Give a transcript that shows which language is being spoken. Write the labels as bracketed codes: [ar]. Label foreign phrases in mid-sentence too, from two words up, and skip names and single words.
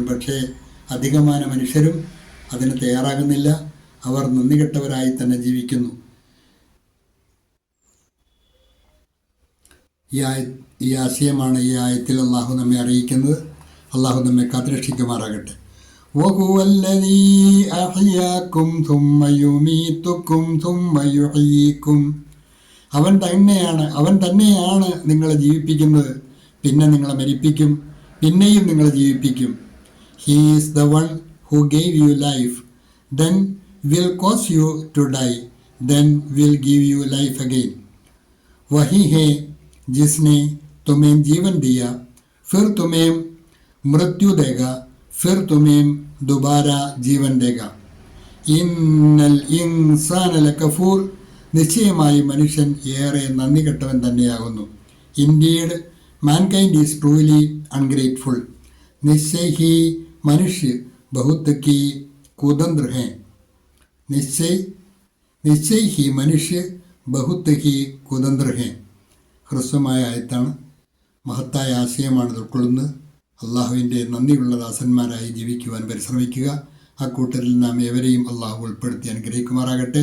[ml] പക്ഷേ അധികமான മനുഷ്യരും അതിന് തയ്യാറാകുന്നില്ല. അവർ നന്ദി കെട്ടവരായി തന്നെ ജീവിക്കുന്നു. ഈ ആശയമാണ് ഈ ആയത്തിൽ അള്ളാഹു നമ്മെ അറിയിക്കുന്നത്. അള്ളാഹു നമ്മെ കാത്തുരക്ഷിക്കുമാറാകട്ടെ. [ar] وهو الذي أحياكم ثم يميتكم ثم يحييكم. [ml] അവൻ തന്നെയാണ് നിങ്ങളെ ജീവിപ്പിക്കുന്നത്, പിന്നെ നിങ്ങളെ മരിപ്പിക്കും, പിന്നെയും നിങ്ങളെ ജീവിപ്പിക്കും. [en] He is the one who gave you life, then will cause you to die, then will give you life again. [hi] वही है जिसने तुम्हें जीवन दिया, फिर तुम्हें मृत्यु देगा, फिर तुम्हें दोबारा जीवन देगा. [ar] إن الإنسان لكفور. [ml] നിശ്ചയമായി മനുഷ്യൻ ഏറെ നന്ദി കെട്ടവൻ തന്നെയാകുന്നു. [en] Indeed, mankind is truly ungrateful. [hi] निश्चय ही मनुष्य बहुत की कुतंत्र हैं. निश्चय ही मनुष्य बहुत ही कुतंत्र है. [ml] ഹ്രസ്വമായ ആയത്താണ്, മഹത്തായ ആശയമാണ് ഉൾക്കൊള്ളുന്നത്. അള്ളാഹുവിൻ്റെ നന്ദിയുള്ള ദാസന്മാരായി ജീവിക്കുവാൻ പരിശ്രമിക്കുക. അക്കൂട്ടരിൽ നാം ഏവരെയും അള്ളാഹു ഉൾപ്പെടുത്തി അനുഗ്രഹിക്കുമാറാകട്ടെ.